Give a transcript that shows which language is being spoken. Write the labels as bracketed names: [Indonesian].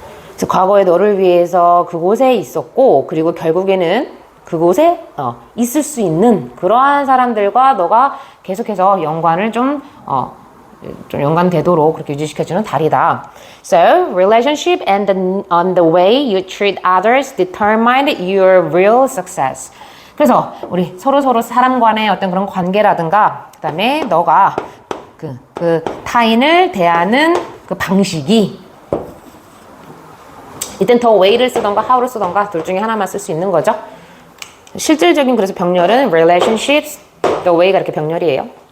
[Korean] 그래서 과거에 너를 위해서 그곳에 있었고 그리고 결국에는 그곳에 있을 수 있는 그러한 사람들과 너가 계속해서 연관을 좀 연관되도록 그렇게 유지시켜주는 달이다. [English] So, relationship and on the way you treat others determine your real success. [Korean] 그래서 우리 서로 사람 간의 어떤 그런 관계라든가 그 다음에 너가 그 타인을 대하는 그 방식이 이땐 더 way를 쓰던가 how를 쓰던가 둘 중에 하나만 쓸 수 있는 거죠. 실질적인 그래서 병렬은 relationships, the way가 이렇게 병렬이에요.